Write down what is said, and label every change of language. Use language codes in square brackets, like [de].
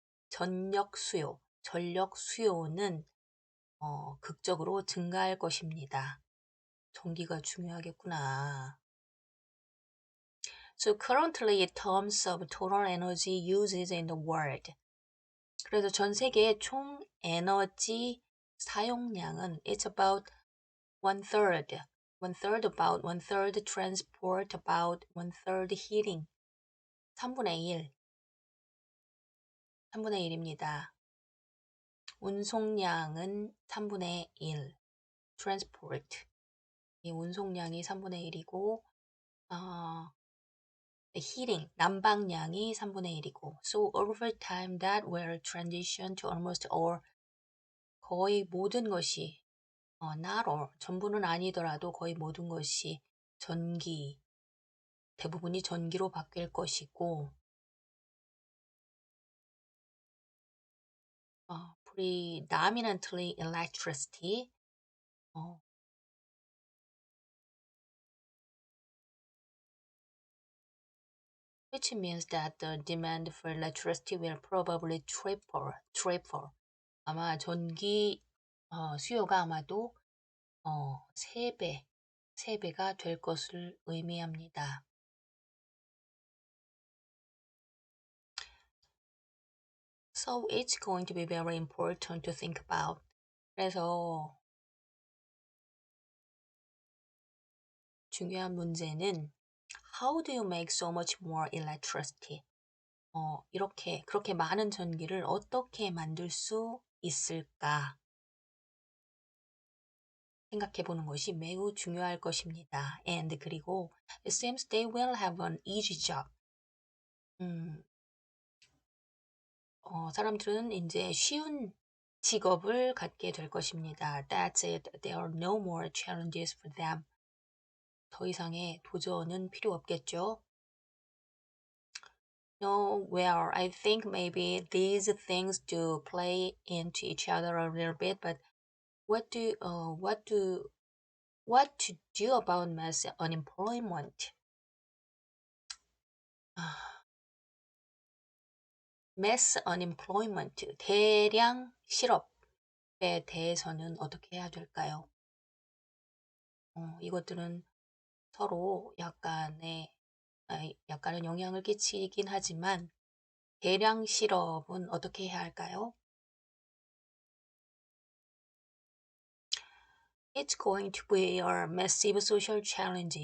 [ko] 전력 수요는 극적으로 증가할 것입니다. 전기가 중요하겠구나. [en] So currently in terms of total energy uses in the world. [ko] 그래서 전 세계의 총 에너지 사용량은 [en] it's about about one third transport, about one third heating. [ko] 3분의 1입니다. 운송량은 3분의 1. transport. 이 운송량이 3분의 1이고, heating, 난방량이 3분의 1이고. [en] So over time that will transition to almost all, [ko] 거의 모든 것이, [en] not all, [ko] 전부는 아니더라도 거의 모든 것이 대부분이 전기로 바뀔 것이고, [en] predominantly electricity, which means that the demand for electricity will probably triple. [ko] 아마 전기 수요가 아마도 3배가 될 것을 의미합니다. [en] So it's going to be very important to think about. [ko] 그래서 중요한 문제는 [en] how do you make so much more electricity? [ko] 그렇게 많은 전기를 어떻게 만들 수 있을까? 생각해 보는 것이 매우 중요할 것입니다. [en] And [ko] 그리고 [en] it seems they will have an easy job. [ko] 사람들은 이제 쉬운 직업을 갖게 될 것입니다. [en] That's it. There are no more challenges for them. [ko] 더 이상의 도전은 필요 없겠죠. [en] No, well, I think maybe these things do play into each other a little bit, but what to do about mass unemployment? mass unemployment, [ko] 대량 실업에 대해서는 어떻게 해야 될까요? 이것들은 서로 약간의 영향을 끼치긴 하지만 대량 실업은 어떻게 해야 할까요? [en] It's going to be a massive social challenge.